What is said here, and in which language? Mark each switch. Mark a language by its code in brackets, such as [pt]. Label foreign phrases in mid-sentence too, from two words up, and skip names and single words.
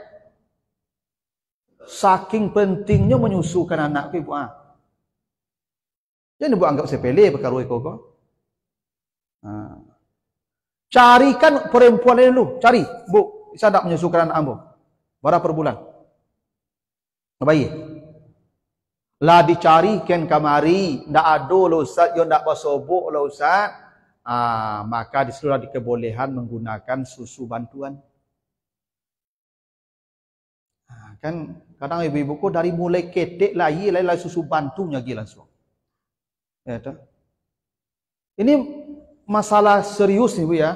[id] Saking pentingnya menyusukan anak ibu. Jangan ibu anggap sepele perkara itu kok. Carikan perempuan lain dulu. Cari, Bu, bisa tak menyusukan anak ambo? Berapa per bulan? Baik. [min] Lah dicari ken kamari, ndak ado lo Ustaz, yo ndak basobok lo Ustaz. [id] Maka disuruh dikebolehan menggunakan susu bantuan. Kan kadang ibu-ibuku dari mulai ketek layi susu bantunya lagi langsung. Ya toh. Ini masalah serius nih Bu ya.